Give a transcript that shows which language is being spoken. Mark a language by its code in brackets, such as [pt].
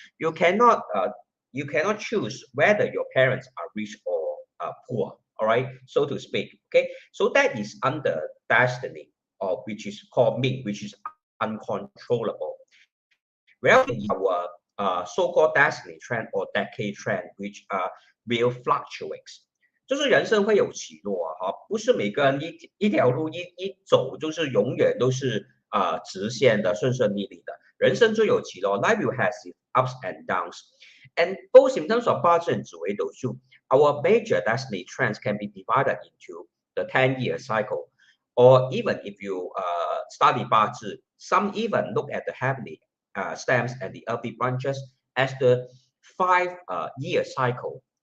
[en] You cannot choose whether your parents are rich or poor. All right, so to speak. Okay, so that is under destiny, or which is called命, which is uncontrollable. Well, our so-called destiny trend or decade trend, which will fluctuate. [zh] 就是人生会有起落啊，不是每个人一条路一走就是永远都是直线的顺顺利利的，人生就有起落。 [en] Life will has its ups and downs, and both in terms of 八字 and 紫微斗数, our major destiny trends can be divided into the 10-year cycle, or even if you study 八字, some even look at the heavenly stems and the earthly branches as the 5-year cycle.